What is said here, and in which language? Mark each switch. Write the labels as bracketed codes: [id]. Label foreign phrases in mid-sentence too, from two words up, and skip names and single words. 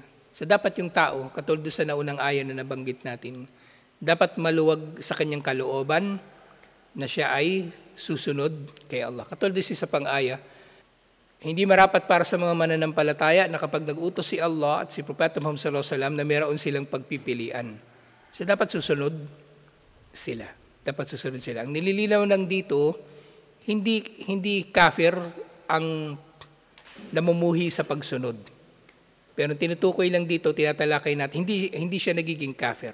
[tl] So dapat yung tao, katulad sa naunang aya na nabanggit natin, dapat maluwag sa kanyang kalooban na siya ay susunod kay Allah. Katulad sa pang-aya, hindi marapat para sa mga mananampalataya na kapag nag-utos si Allah at si Propeta Muhammad [ar] صلى الله عليه وسلم [tl] na meron silang pagpipilian. So dapat susunod sila. Ang nililinaw lang dito, hindi kafir ang namumuhi sa pagsunod. Pero tinutukoy lang dito, tinatalakay natin, hindi siya nagiging kafir.